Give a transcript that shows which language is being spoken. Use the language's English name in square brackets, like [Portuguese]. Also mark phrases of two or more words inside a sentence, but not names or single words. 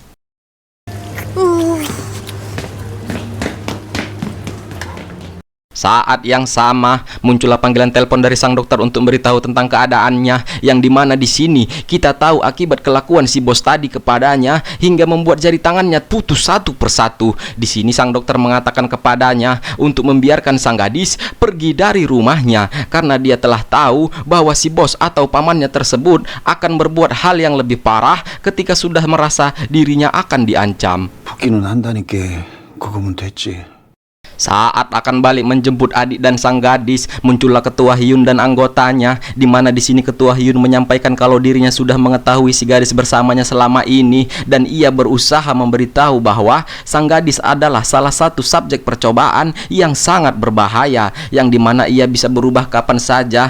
[Indonesian] Saat yang sama, muncullah panggilan telepon dari sang dokter untuk memberitahu tentang keadaannya, yang dimana di sini kita tahu akibat kelakuan si bos tadi kepadanya hingga membuat jari tangannya putus satu persatu. Di sini sang dokter mengatakan kepadanya untuk membiarkan sang gadis pergi dari rumahnya, karena dia telah tahu bahwa si bos atau pamannya tersebut akan berbuat hal yang lebih parah ketika sudah merasa dirinya akan diancam. [Korean] 붙기는 한다니까 그거면 됐지. [Indonesian] Saat akan balik menjemput adik dan sang gadis, muncullah Ketua Hyun dan anggotanya, di mana di sini Ketua Hyun menyampaikan kalau dirinya sudah mengetahui si gadis bersamanya selama ini, dan ia berusaha memberitahu bahwa sang gadis adalah salah satu subjek percobaan yang sangat berbahaya, yang dimana ia bisa berubah kapan saja.